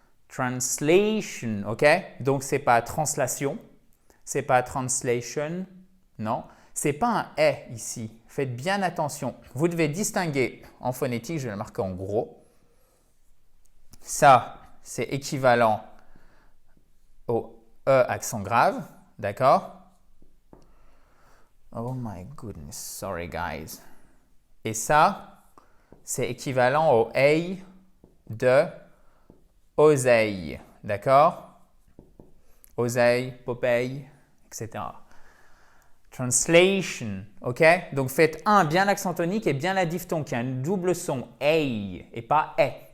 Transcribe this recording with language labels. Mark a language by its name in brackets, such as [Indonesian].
[French] Translation, ok? Donc ce n'est pas translation, ce n'est pas translation, non. Ce n'est pas un « est » ici. Faites bien attention. Vous devez distinguer en phonétique, je vais le marquer en gros. Ça, c'est équivalent au E accent grave, d'accord? [English] Oh my goodness, sorry guys. [French] Et ça, c'est équivalent au A de oseille, d'accord? Oseille, Popeye, etc. Translation, ok? Donc faites bien l'accent tonique et bien la diphtongue qui a un double son, A et pas E.